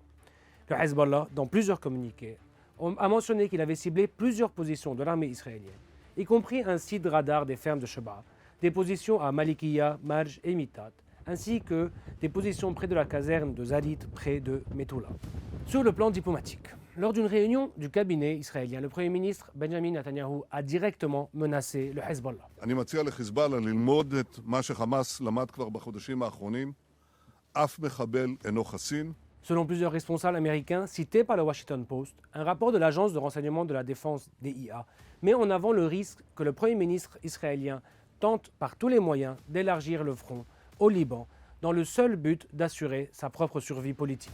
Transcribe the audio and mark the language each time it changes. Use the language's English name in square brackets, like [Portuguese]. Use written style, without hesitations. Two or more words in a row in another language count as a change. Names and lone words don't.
[French] Le Hezbollah, dans plusieurs communiqués, a mentionné qu'il avait ciblé plusieurs positions de l'armée israélienne, y compris un site radar des fermes de Sheba, des positions à Malikiya, Marj et Mitat, ainsi que des positions près de la caserne de Zalit, près de Metula. Sur le plan diplomatique, lors d'une réunion du cabinet israélien, le Premier ministre Benjamin Netanyahu a directement menacé le Hezbollah. [Hebrew] אני מציע לחיזבאללה ללמוד את מה שחמאס למד כבר בחודשים האחרונים. אף מחבל אינו חסין. [French] Selon plusieurs responsables américains cités par le Washington Post, un rapport de l'agence de renseignement de la défense DIA met en avant le risque que le Premier ministre israélien tente par tous les moyens d'élargir le front au Liban dans le seul but d'assurer sa propre survie politique.